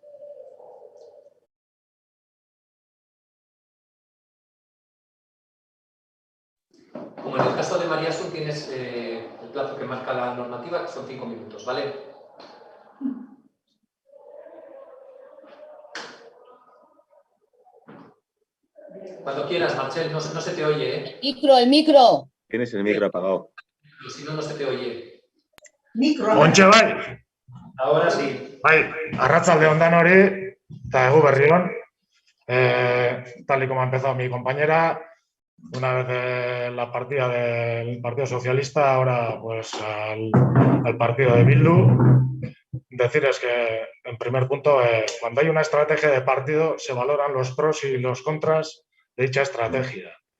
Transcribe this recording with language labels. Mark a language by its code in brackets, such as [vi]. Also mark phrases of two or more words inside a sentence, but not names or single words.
[es] Como en el caso de María Sun tienes el plazo que marca la normativa, que son 5 minutos, ¿vale? Cuando quieras, Marcel, no se te oye, ¿eh? El micro. Tienes el micro apagado. Si no, no se te oye. Micro. [eu] Ontxe bai, [es] Ahora sí. [eu] arratsaldeon danori, eta egu berrion. [es] Tal y como ha empezado mi compañera, una vez de la partida del Partido Socialista, ahora pues al partido de Bildu. Decirles que, en primer punto, cuando hay una estrategia de partido, se valoran los pros y los contras de dicha estrategia.